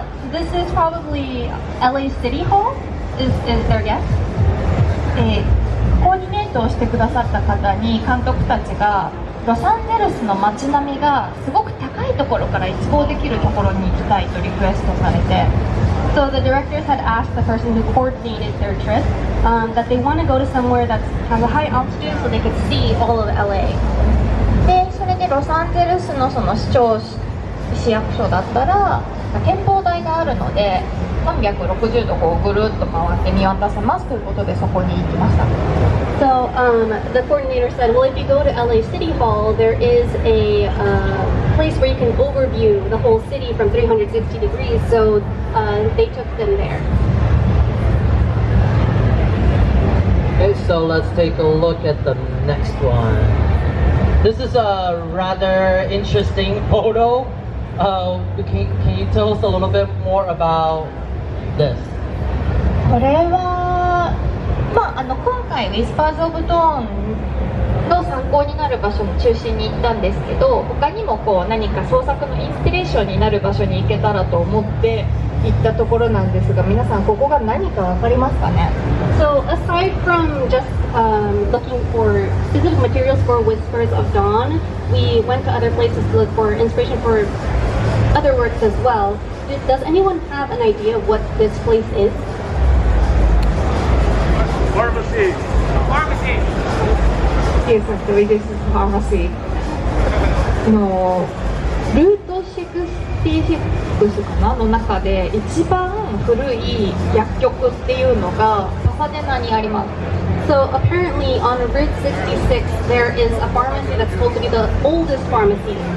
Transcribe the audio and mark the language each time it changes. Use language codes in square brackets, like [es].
[en] This is probably LA City Hall. Is their guess? [ja] コーディネートをしてくださった方に監督たちがロサンゼルスの街並みがすごく高いところから一望できるところに行きたいとリクエストされて、 [en] So the directors had asked the person who coordinated their trip that they want to go to somewhere that has a high altitude so they could see all of LA. [ja] でそれでロサンゼルスのその市役所だったら展望台があるので360度こうぐるっと回って見渡せますということでそこに行きました。 [en] So the coordinator said, well, if you go to LA City Hall, there is a place where you can overview the whole city from 360 degrees. So they took them there. Okay, so let's take a look at the next one. This is a rather interesting photo. Can you tell us a little bit more about this? [ja] これは、今回ウィスパーズ・オブ・トーンの参考になる場所の中心に行ったんですけど、他にもこう何か創作のインスピレーションになる場所に行けたらと思って行ったところなんですが、皆さんここが何か分かりますかね？ [en] So aside from just looking for specific materials for Whispers of Dawn, we went to other places to look for inspiration for other works as well. Does anyone have an idea of what this place is? Pharmacy. Pharmacy. Yes, actually, this is pharmacy. [ja] ルート66かなの中で一番古い薬局っていうのがパサデナにあります。 [en] So apparently on Route 66 there is a pharmacy that's supposed to be the oldest pharmacy.